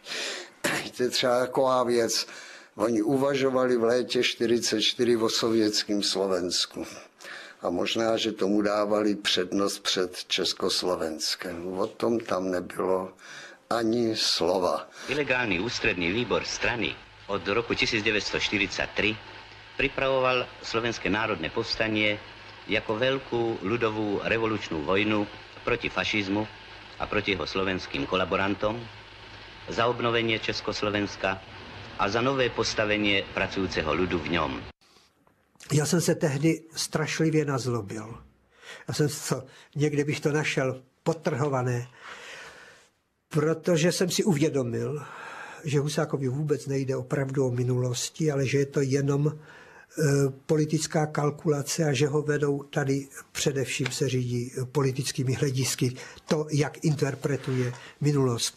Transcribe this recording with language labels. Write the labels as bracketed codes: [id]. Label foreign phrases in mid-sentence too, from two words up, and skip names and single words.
[cs] To je třeba taková věc. Oni uvažovali v létě 1944 o sovětském Slovensku. A možná, že tomu dávali přednost před Československem. O tom tam nebylo ani slova. [sk] Ilegálny ústredný výbor strany od roku 1943 pripravoval Slovenské národné povstanie jako veľkú ľudovú revolučnú vojnu proti fašizmu a proti jeho slovenským kolaborantom, za obnovenie Československa a za nové postavenie pracujúceho ľudu v ňom. [cs] Já jsem se tehdy strašlivě nazlobil. Já jsem to, někde bych to našel podtrhované, protože jsem si uvědomil, že Husákovi vůbec nejde opravdu o minulosti, ale že je to jenom politická kalkulace a že ho vedou tady především se řídí politickými hledisky to, jak interpretuje minulost.